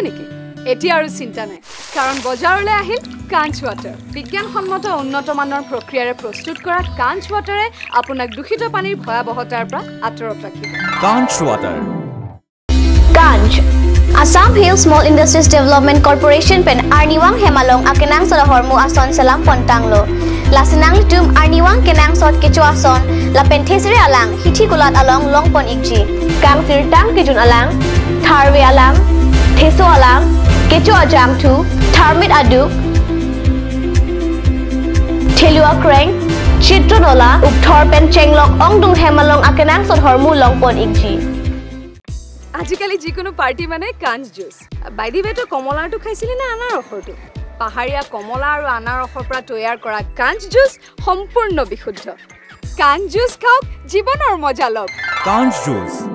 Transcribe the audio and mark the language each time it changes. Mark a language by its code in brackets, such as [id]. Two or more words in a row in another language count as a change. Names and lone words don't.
[as] নেকি এতিয়া আৰু চিন্তা নাই কাৰণ বজাৰলৈ আহিল কাঞ্চ ৱাটাৰ বিজ্ঞানসন্মত উন্নত মানৰ প্ৰক্ৰিয়াৰে প্ৰস্তুত কৰা কাঞ্চ ৱাটাৰে আপোনাক দূষিত পানীৰ ভয়াবহতাৰ পৰা আঁতৰত ৰাখিব কাঞ্চ ৱাটাৰ [mjw] Ganj Assam Hill Small Industries Development Corporation pen Arniwang Hemalong akenang salahormu ason selam pontanglo lasenang litum Arniwang kenang sot kecu ason la penthesire alang hithi kulat along longpon ikji kang sirtang kijun alang tharwe alang theso alang kecu ajam tu tharmit aduk Ilua Kreng, Chitronola, Ukthor Pen Chenglok, Ongdung Hemalong Akenang Sot Hormu Longpon Igji. [as] আজিকালি যিকোনো পাৰ্টি মানে কাঞ্চ জুচ [en] by the way [as] কমলাটো খাইছিলি না আনাৰ ৰসটো পাহাৰীয়া কমলা আৰু আনাৰ ৰসৰ পৰা তৈয়াৰ কৰা কাঞ্চ জুচ সম্পূৰ্ণ বিশুদ্ধ কাঞ্চ জুচ খাওক জীৱনৰ মজা লওক কাঞ্চ জুচ